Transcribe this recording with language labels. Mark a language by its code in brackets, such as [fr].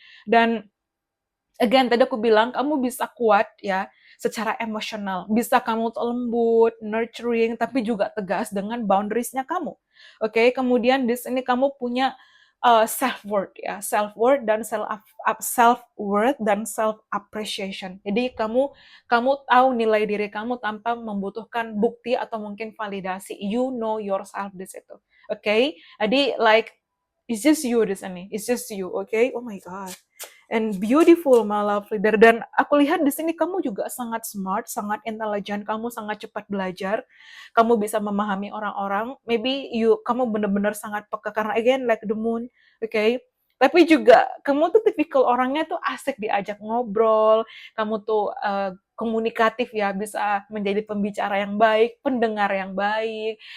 [id] Dan again, tadi aku bilang kamu bisa kuat ya secara emosional, bisa kamu tuh lembut, nurturing, tapi juga tegas dengan boundaries-nya kamu. Oke, kemudian di sini kamu punya self worth ya, self worth dan self worth dan self appreciation. Jadi kamu tahu nilai diri kamu tanpa membutuhkan bukti atau mungkin validasi. [en] You know yourself [id] di situ. [en] Oke, jadi like it's just you [id] di sini, [en] it's just you. [id] Oke, [en] oh my god. And beautiful, my love leader. [id] Dan aku lihat di sini kamu juga sangat smart, sangat intelijen, kamu sangat cepat belajar, kamu bisa memahami orang-orang. Maybe kamu benar-benar sangat peka karena [en] again like the moon, okay? [id] Tapi juga kamu tuh tipikal orangnya tuh asik diajak ngobrol, kamu tuh komunikatif ya, bisa menjadi pembicara yang baik, pendengar yang baik.